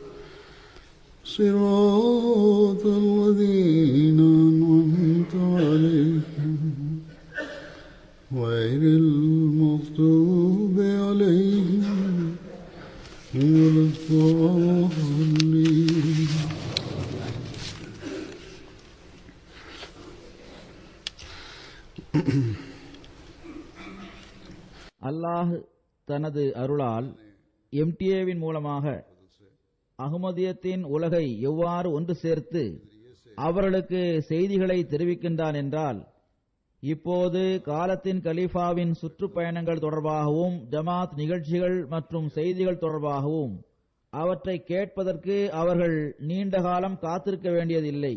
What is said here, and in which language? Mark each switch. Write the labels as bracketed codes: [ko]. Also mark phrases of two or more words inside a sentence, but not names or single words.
[ar] صراط الذين أنعمت عليهم غير المغضوب عليهم ولا الضالين. [ta] அல்லாஹ் தனது அருளால் எம்டிஏவின் மூலமாக அஹ்மதியத்தின் உலகை எவ்வாறு ஒன்று சேர்த்து அவர்களுக்கு செய்திகளை தெரிவிக்கின்றான் என்றால், இப்போது காலத்தின் கலீஃபாவின் சுற்றுப்பயணங்கள் தொடர்பாகவும் ஜமாத் நிகழ்ச்சிகள் மற்றும் செய்திகள் தொடர்பாகவும் அவற்றை கேட்பதற்கு அவர்கள் நீண்ட காலம் காத்திருக்க வேண்டியதில்லை.